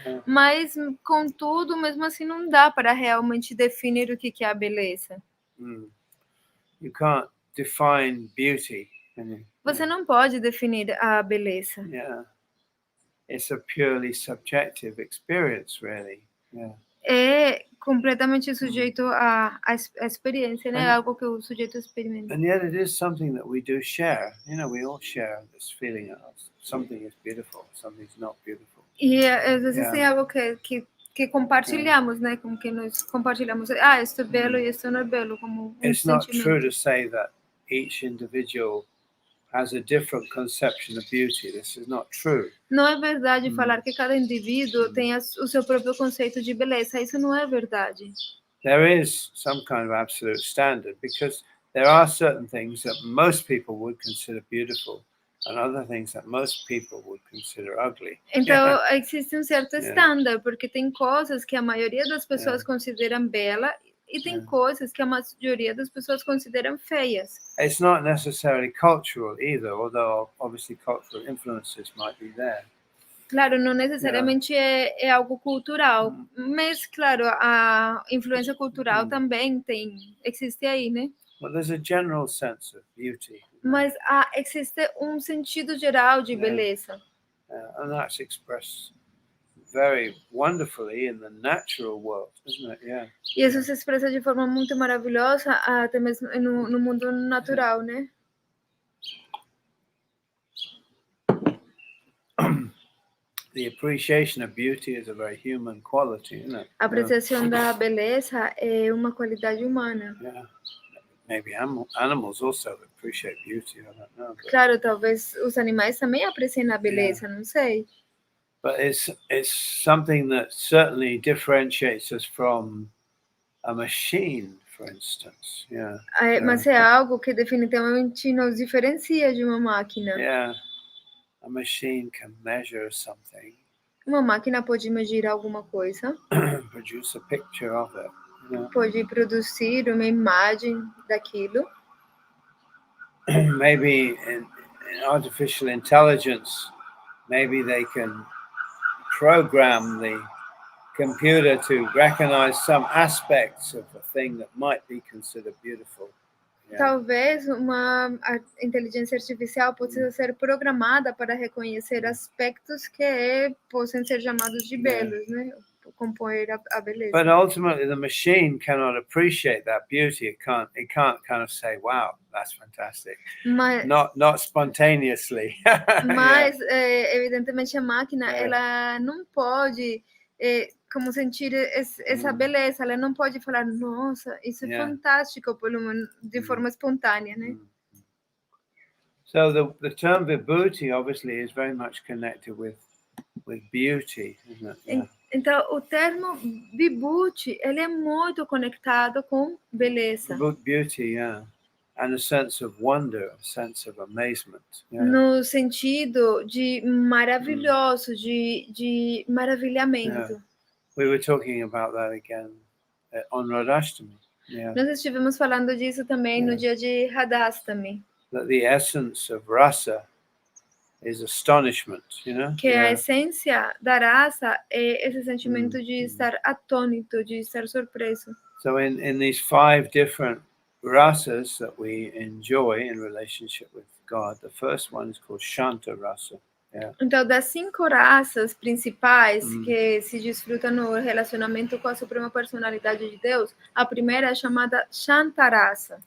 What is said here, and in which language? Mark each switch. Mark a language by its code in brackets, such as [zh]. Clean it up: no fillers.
[pt] Mas, contudo, mesmo assim, não dá para realmente definir o que é a beleza. [en] You can't define beauty. [pt] Você não pode definir a beleza. [en] Yeah. it's a purely subjective experience, really. Yeah. [pt] É completamente sujeito à experiência, né? [en] And- [pt] Algo que o sujeito experimenta. [en] And yet it is something that we do share. You know, we all share this feeling of something is beautiful, something's not beautiful. [pt] E às vezes [en] Yeah. [pt] tem algo que compartilhamos, né? Com que nós compartilhamos. Ah, isto é belo e isto não é belo, como [en] It's not true [pt] sentimento. [en] to say that each individual has a different conception of beauty. This is not true. [pt] Não é verdade falar que cada indivíduo tem o seu próprio conceito de beleza. Isso não é verdade. [en] There is some kind of absolute standard because there are certain things that most people would consider beautiful and other things that most people would consider ugly. [pt] Então, existe um certo [en] Yeah. [pt] estándar, porque tem coisas que a maioria das pessoas [en] Yeah. [pt] consideram bela e tem [en] Yeah. [pt] coisas que a maioria das pessoas consideram feias. [en] It's not necessarily cultural either, although obviously cultural influences might be there. [pt] Claro, não necessariamente é algo cultural, mas, claro, a influência cultural também existe aí, né? [en] But there's a general sense of beauty. [pt] Mas existe um sentido geral de beleza. [en] And that's expressed very wonderfully in the natural world, isn't it? Yeah. [pt] E isso se expressa de forma muito maravilhosa, até mesmo no mundo natural, né? [en] The appreciation of beauty is a very human quality, isn't it? [pt] A apreciação da beleza é uma qualidade humana. [en] Yeah. Maybe animals also appreciate beauty. I don't know. [pt] Claro, talvez os animais também apreciem a beleza, não sei. [en] But it's something that certainly differentiates us from a machine, for instance. Yeah. [pt] Mas é algo que definitivamente nos diferencia de uma máquina. [en] Yeah. A machine can measure something. [pt] Uma máquina pode medir alguma coisa, [en] produce a picture of it. You know? [pt] pode produzir uma imagem daquilo. [en] Maybe in artificial intelligence, maybe they can program the computer to recognize some aspects of a thing that might be considered beautiful. Yeah. [pt] Talvez a inteligência artificial possa ser programada para reconhecer aspectos que possam ser chamados de belos, né? Compor a beleza. [en] But ultimately, the machine cannot appreciate that beauty. It can't kind of say, "Wow, that's fantastic." [pt] Mas, [en] not spontaneously. [pt] mas evidentemente a máquina ela não pode como sentir essa beleza. Ela não pode falar, nossa, isso é fantástico, pelo menos de forma espontânea, né? [en] So the term vibhuti obviously is very much connected with beauty, isn't it? Yeah. [pt] Então, o termo vibhuti, ele é muito conectado com beleza. [en] Beauty, yeah. And a sense of wonder, a sense of amazement. Yeah. [pt] No sentido de maravilhoso, de maravilhamento. [en] Yeah. We were talking about that again on Radhashtami. Yeah. [pt] Nós estivemos falando disso também no dia de Radhashtami. [en] That the essence of rasa is astonishment, you know? [pt] Que a essência da rasa é esse sentimento de estar atônito, de estar surpreso. [en] So in these 5 different rasas that we enjoy in relationship with God, the first one is called Shanto rasa. Yeah. [pt] Então, das 5 raças principais que se desfrutam no relacionamento com a Suprema Personalidade de Deus, a primeira é chamada Shanta rasa.